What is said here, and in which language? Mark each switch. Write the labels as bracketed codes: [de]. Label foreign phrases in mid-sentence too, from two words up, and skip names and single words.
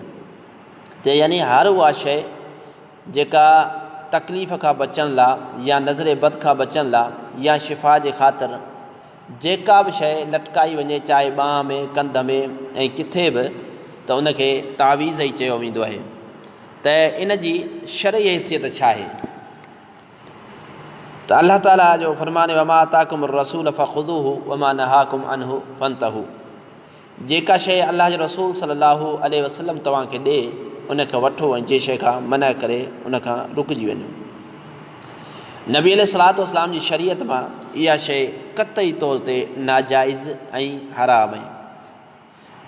[sd] त यानी हर उहा शइ जेका तकलीफ़ खां बचण लाइ या नज़र बद खां बचण लाइ या शिफ़ा जे ख़ातिर जेका बि शइ लटकाई वञे, चाहे बाह में कंध में ऐं किथे बि, त उनखे तावीज़ ई चयो वेंदो आहे। त इन जी शरई हैसियत छा आहे? त अल्लाह ताला जो फ़रमान [ar] وما آتاكم الرسول فخذوه وما نهاكم عنه فانتهوا. [sd] जेका शइ अल्लाह जो रसूल [ar] صلى الله عليه وسلم [sd] तव्हांखे ॾे उनखे वठो ऐं जे शइ खां मना करे उनखां रुकिजी वञो। नबी [ar] عليه الصلاة والسلام [sd] जी शरीयत मां इहा शइ क़तई तौर ते नाजाइज़ ऐं हराम आहे।